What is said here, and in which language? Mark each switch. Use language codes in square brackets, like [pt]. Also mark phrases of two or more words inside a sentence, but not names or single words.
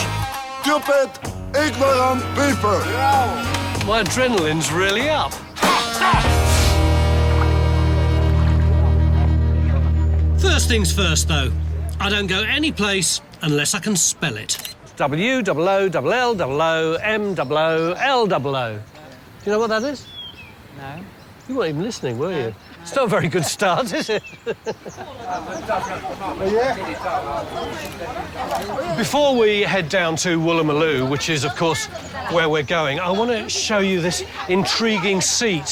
[en] Stupid, ignorant people. My adrenaline's really up. First things first, though. I don't go any place unless I can spell it. W-O-O-L-L-O-M-O-O-L-O. Do you know what that is? No. You weren't even listening, were you? It's not a very good start, is it? Before we head down to Woolloomooloo, which is, of course, where we're going, I want to show you this intriguing seat.